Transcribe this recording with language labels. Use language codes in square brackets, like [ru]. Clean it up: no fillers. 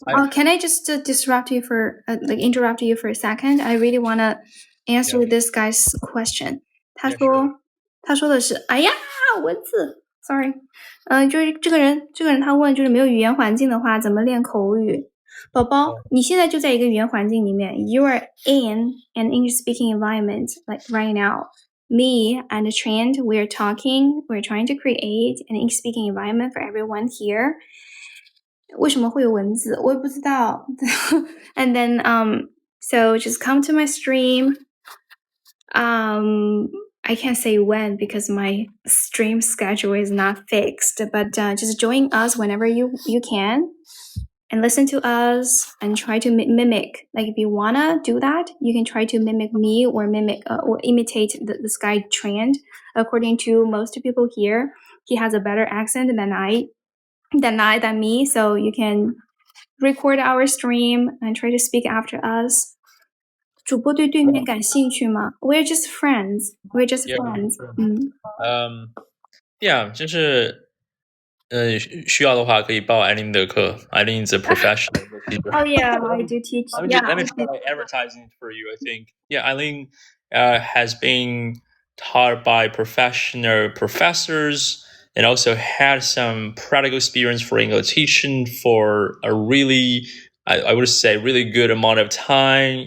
[en] Can I just interrupt you for a second? I really wanna answer this guy's question. [zh] 他说的是，哎呀，文字 ，sorry，就是这个人他问，就是没有语言环境的话，怎么练口语？宝宝，你现在就在一个语言环境里面 [en] ，you are in an English-speaking environment, like right now. Me and Trent, we're talking, we're trying to create an English-speaking environment for everyone here. [zh] 为什么会有文字？我也不知道。 [en] And then, so just come to my stream. I can't say when because my stream schedule is not fixed, but just join us whenever you can and listen to us and try to mimic. Like if you wanna do that, you can try to mimic me or imitate this guy Trent. According to most people here, he has a better accent than me, so you can record our stream and try to speak after us. [zh] 主播对对面感兴趣吗？ [en] We're just friends. We're just friends. [zh] Yeah, 就是需要的话可以报艾琳的课。 [en] 艾琳 is a professional teacher. Oh yeah, I do teach. Let me try advertising for you. I think Eileen has been taught by professional professors and also had some practical experience for English teaching for a really, I would say, really good amount of time.